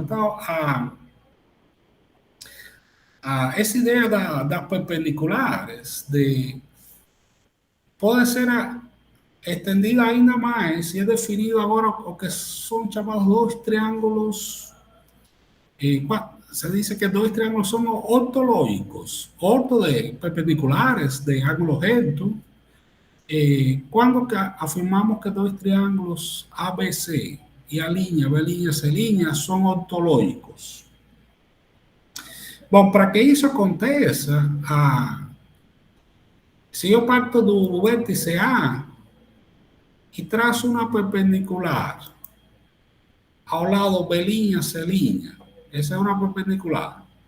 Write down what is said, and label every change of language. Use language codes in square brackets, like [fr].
[pt] Entonces, essa ideia das perpendiculares pode ser estendida ainda mais e é definido agora o que são chamados dois triângulos. [es] Se dice que dois triángulos son ortológicos, orto de perpendiculares de ángulo recto. [pt] Quando afirmamos que dois triângulos ABC e a linha, B', C' são ortológicos. Bom, para que isso aconteça, se eu parto do vértice A e traço uma perpendicular ao lado B', C', essa é uma perpendicular.